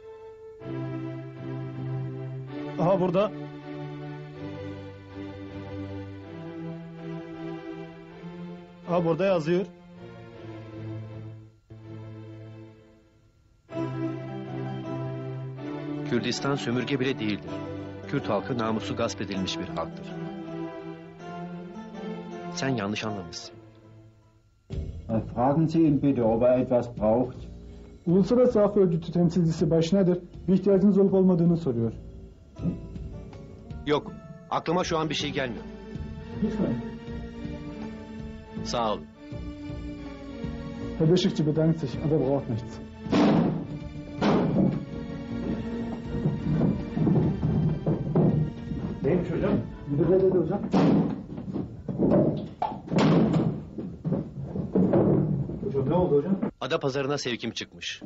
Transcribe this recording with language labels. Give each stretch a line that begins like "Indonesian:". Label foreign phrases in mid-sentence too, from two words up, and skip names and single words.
Turkish: Aha burada. Aha burada yazıyor. Kürdistan sömürge bile değildir. Kürt halkı namusu gasp edilmiş bir halktır. Sen yanlış anlamışsın.
German: Fragen Sie ihn bitte, ob er etwas braucht.
Turkish: Uluslararası Af Örgütü temsilcisi Başnadır bir ihtiyacınız olup olmadığını soruyor. Yok, aklıma şu an bir şey gelmiyor. Lütfen. Sağ olun.
German: Herr Beşikçi bedankt sich, aber braucht nichts.
Turkish: Neymiş hocam? Müdür ne dedi hocam? Hocam ne oldu hocam? Ada pazarına sevkim çıkmış.